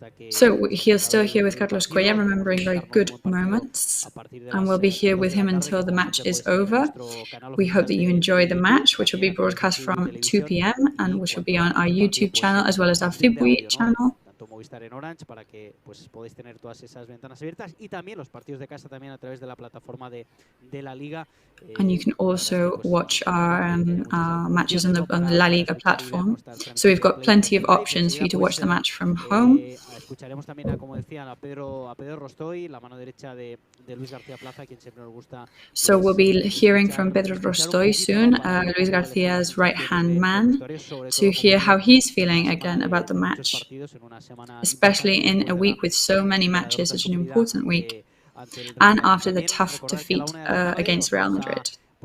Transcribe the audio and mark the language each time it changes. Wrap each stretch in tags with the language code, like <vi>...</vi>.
<en>So he's still here with Carlos Cuellar, remembering very good moments, and we'll be here with him until the match is over. We hope that you enjoy the match, which will be broadcast from 2 p.m. and which will be on our YouTube channel as well as our FIBWE channel.</en> <es>Movistar en Orange, para que pues podáis tener todas esas ventanas abiertas, y también los partidos de casa también a través de la plataforma de la Liga.</es> <en>And you can also watch our matches on the La Liga platform. So we've got plenty of options for you to watch the match from home.</en> <es>Escucharemos también, como decían, a Pedro Rostoy, la mano derecha de Luis García Plaza, quien siempre nos gusta.</es> <en>So we'll be hearing from Pedro Rostoy soon, Luis Garcia's right-hand man, to hear how he's feeling again about the match, especially in a week with so many matches, such an important week, and after the tough defeat against Real Madrid.</en>